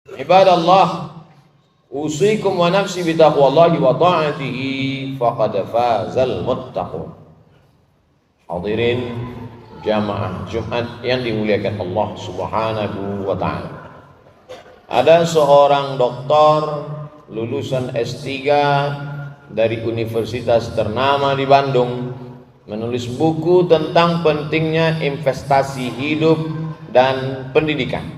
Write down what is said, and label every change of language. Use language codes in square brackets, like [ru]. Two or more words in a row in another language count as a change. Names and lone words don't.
[ar] عباد الله أوصيكم ونفسي بتقوى الله وطاعته فقد فاز المتقون. [id] Hadirin jamaah Jumat yang dimuliakan Allah [ar] سبحانه وتعالى. [id] Ada seorang doktor lulusan S3 dari universitas ternama di Bandung menulis buku tentang pentingnya investasi hidup dan pendidikan.